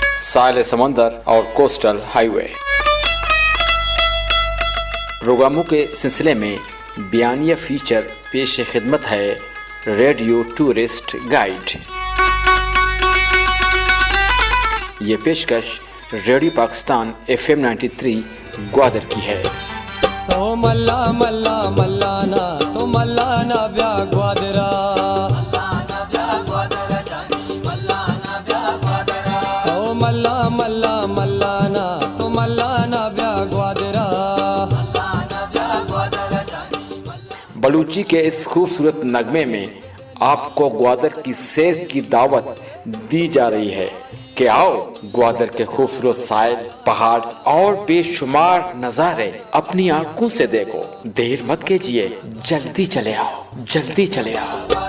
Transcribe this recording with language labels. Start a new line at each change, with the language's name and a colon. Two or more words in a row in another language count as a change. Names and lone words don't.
Urdu: ساحل سمندر اور
English: coastal highway.
Urdu: پروگراموں کے سلسلے میں بیانیہ فیچر پیشِ خدمت ہے ریڈیو ٹورسٹ گائیڈ. یہ پیشکش ریڈیو پاکستان FM 93 گوادر کی ہے.
Baluchi: تو ملا ملا ملانہ تو ملانہ بیا گوادرا تو ملا ملا ملانہ تو ملانہ بیا گوادرا.
Urdu: بلوچی کے اس خوبصورت نغمے میں آپ کو گوادر کی سیر کی دعوت دی جا رہی ہے کہ آؤ گوادر کے خوبصورت ساحل، پہاڑ اور بےشمار نظارے اپنی آنکھوں سے دیکھو. دیر مت کیجیے، جلدی چلے آؤ، جلدی چلے آؤ.